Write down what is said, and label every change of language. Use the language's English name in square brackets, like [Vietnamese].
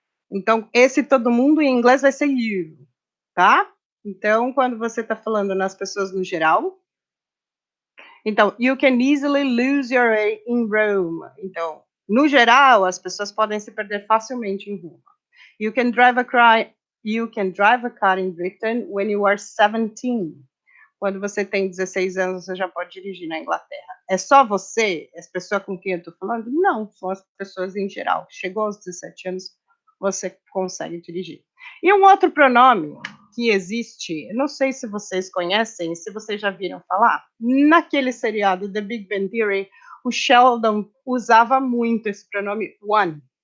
[Portuguese] Então, esse todo mundo em inglês vai ser you, tá? Então, quando você está falando nas pessoas no geral, então, [English] you can easily lose your way in Rome. [Portuguese] Então, no geral, as pessoas podem se perder facilmente em Roma. [English] You can drive a car in Britain when you are 17. [Portuguese] Quando você tem 16 anos, você já pode dirigir na Inglaterra. É só você, as pessoas com quem eu estou falando? Não, são as pessoas em geral. Chegou aos 17 anos, você consegue dirigir. E um outro pronome que existe, não sei se vocês conhecem, se vocês já viram falar, naquele seriado The Big Bang Theory, o Sheldon usava muito esse pronome one.